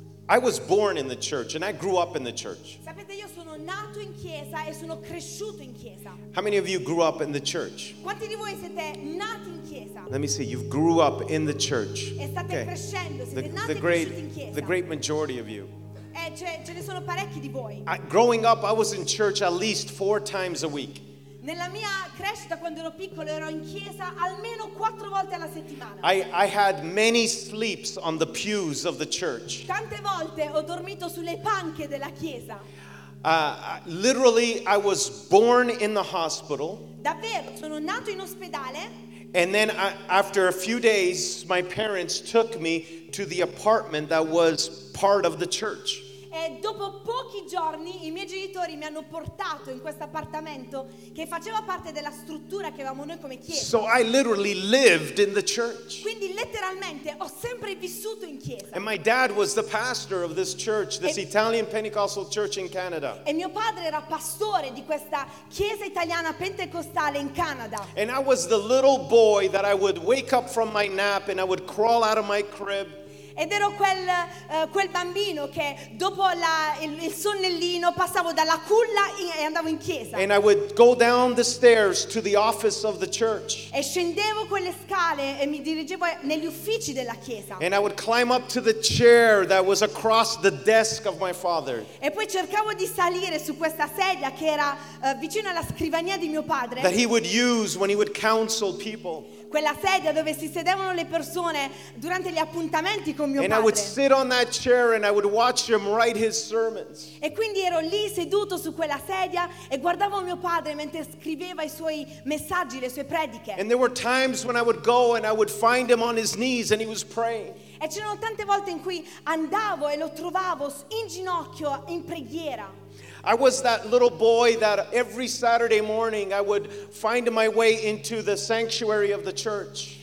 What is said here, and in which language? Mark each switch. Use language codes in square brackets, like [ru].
[en] I was born in the church and I grew up in the church. [it] Sapete, io sono nato in chiesa e sono cresciuto in chiesa. [en] How many of you grew up in the church? [it] Quanti di voi siete nati in chiesa? [en] Let me see, you've grew up in the church. [it] E state okay. Crescendo, siete nati e cresciuti in chiesa. [en] The great majority of you. [it] Ce ne sono parecchi di voi. [en] Growing up, I was in church at least 4 times a week. [it] Nella mia crescita, quando ero piccolo, ero in chiesa almeno 4 volte alla settimana. [en] I had many sleeps on the pews of the church. [it] Tante volte ho dormito sulle panche della chiesa. [en] Literally, I was born in the hospital. [it] Davvero, sono nato in ospedale. [en] And then after a few days, my parents took me to the apartment that was part of the church. [it] E dopo pochi giorni i miei genitori mi hanno portato in questo appartamento che faceva parte della struttura che avevamo noi come chiesa. [en] So I literally lived in the church. [it] Quindi letteralmente ho sempre vissuto in chiesa. [en] And my dad was the pastor of this church, this Italian Pentecostal church in Canada. [it] E mio padre era pastore di questa chiesa italiana pentecostale in Canada. [en] And I was the little boy that I would wake up from my nap and I would crawl out of my crib. [it] Ed ero quel bambino che dopo il sonnellino passavo dalla culla e andavo in chiesa. [en] And I would go down the stairs to the office of the church. [it] E scendevo quelle scale e mi dirigevo negli uffici della chiesa. [en] And I would climb up to the chair that was across the desk of my father. [it] E poi cercavo di salire su questa sedia che era vicino alla scrivania di mio padre. [en] That he would use when he would counsel people. [it] Quella sedia dove si sedevano le persone durante gli appuntamenti con mio [en] and [it] padre. [en] I would sit on that chair and I would watch him write his sermons. [it] E quindi ero lì seduto su quella sedia e guardavo mio padre mentre scriveva i suoi messaggi, le sue prediche. [en] And there were times when I would go and I would find him on his knees and he was praying. [it] E c'erano tante volte in cui andavo e lo trovavo in ginocchio in preghiera. [en] I was that little boy that every Saturday morning I would find my way into the sanctuary of the church.